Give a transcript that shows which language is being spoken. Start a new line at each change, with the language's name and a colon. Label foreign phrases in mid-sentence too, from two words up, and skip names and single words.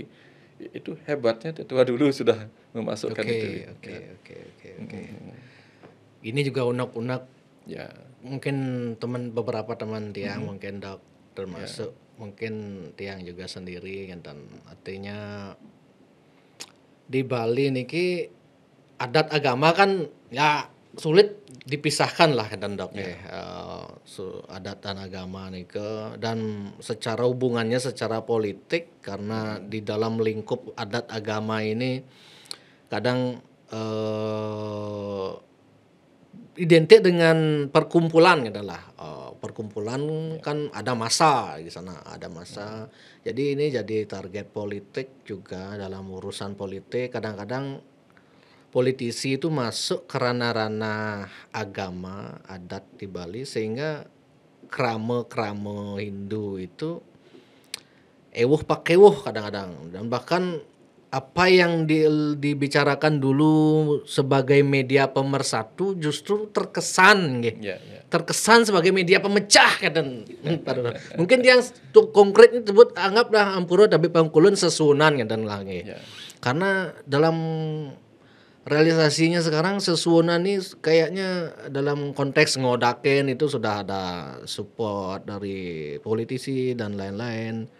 Indonesian: Itu hebatnya tetua dulu sudah memasukkan itu. Oke. Ini juga unek-unek. Ya. Mungkin beberapa teman tiang mungkin dok termasuk mungkin tiang juga sendiri dan artinya di Bali niki adat agama kan ya sulit dipisahkan lah dan dok adat dan agama nike dan secara hubungannya secara politik karena di dalam lingkup adat agama ini kadang identik dengan perkumpulan adalah perkumpulan kan ada massa di sana, ada massa. Jadi ini jadi target politik juga dalam urusan politik. Kadang-kadang politisi itu masuk ke ranah-ranah agama adat di Bali sehingga krama-krama Hindu itu ewuh pakewuh kadang-kadang dan bahkan apa yang dibicarakan dulu sebagai media pemersatu justru terkesan terkesan sebagai media pemecah kadang. Mungkin yang konkret disebut anggaplah Ampura tapi Bangkulun sesunan kadang lah karena dalam realisasinya sekarang sesunan ini kayaknya dalam konteks ngodaken itu sudah ada support dari politisi dan lain-lain.